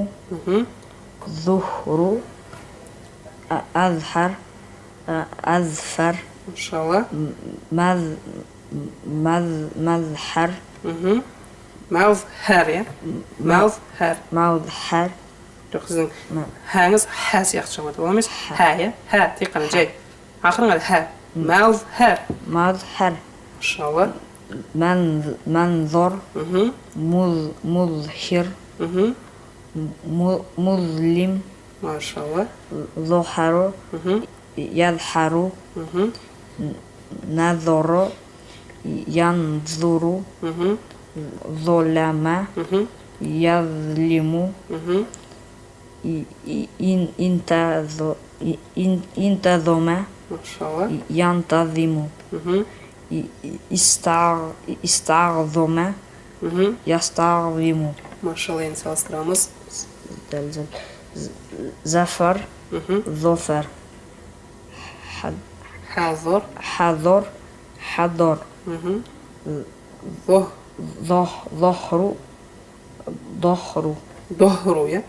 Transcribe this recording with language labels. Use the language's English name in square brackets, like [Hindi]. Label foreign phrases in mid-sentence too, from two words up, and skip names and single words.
[Arabic] مهم. ظهر أزهر أزفر ما شاء الله. مزحر مهم. مظهر ya. Mozhar. مظحر [Kazakh] Жоқ, сіздің хаңыз ха сияқты шығады. Ол емес ха, иә? Ха, тек қана жай. Ақырын ха. [Arabic] Mozhar. مظهر Машалла. منظر مهم. مظهر مهم. مظلم Машалла. ظهر مهم. يظهر مهم. نظر ينظر مهم. ظلم مهم. يظلم مهم. انتظم Машалла. ينتظم مهم. استعظم مهم. يستعظم [Kazakh] Машалла, енді салыстырамыз. [Arabic] زفر مهم. ظفر حاضر. حضر حضر مهم. ظه. ظهر ظهر ظهر ya.